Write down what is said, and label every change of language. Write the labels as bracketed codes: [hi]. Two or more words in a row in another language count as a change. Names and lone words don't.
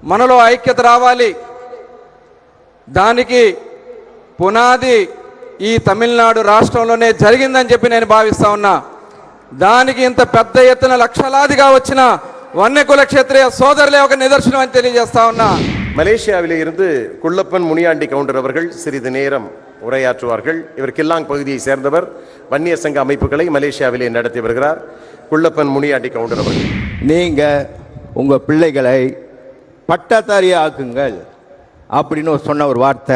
[te] మనలో ఐక్యత రావాలి. దానికి పునాది ఈ తమిళనాడు రాష్ట్రంలోనే జరిగిందని చెప్పి నేను భావిస్తా ఉన్నా. దానికి ఇంత పెద్ద ఎత్తున లక్షలాదిగా వచ్చిన వన్యకుల క్షత్రియ సోదరులే ఒక నిదర్శనం అని తెలియజేస్తా ఉన్నా. [ta] மலேசியாவிலே இருந்து குள்ளப்பன் முனியாண்டி கவுண்டர் அவர்கள் சிறிது நேரம் உரையாற்றுவார்கள். இவர் கில்லாங் பகுதியை சேர்ந்தவர். வன்னிய சங்க அமைப்புகளை மலேசியாவிலே நடத்தி வருகிறார். குள்ளப்பன் முனியாண்டி கவுண்டர் அவர்கள். நீங்க உங்க பிள்ளைகளை பட்டதாரி ஆக்குங்கள் அப்படின்னு சொன்ன ஒரு வார்த்தை.